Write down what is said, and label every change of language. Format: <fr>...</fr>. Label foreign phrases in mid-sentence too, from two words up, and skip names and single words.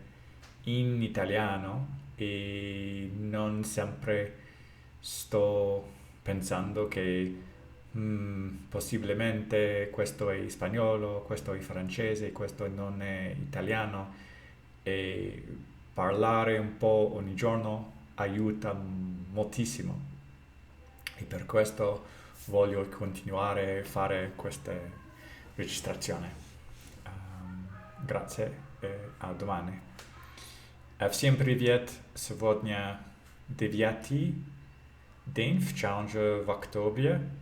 <it>in italiano e non sempre sto pensando che possibilmente questo è spagnolo, questo è francese, questo non è italiano, e parlare un po' ogni giorno aiuta moltissimo e per questo voglio continuare a fare queste registrazioni. Grazie e a domani.</it> <ru>Всем привет! Сегодня 9 день в челлендже в октябре.</ru>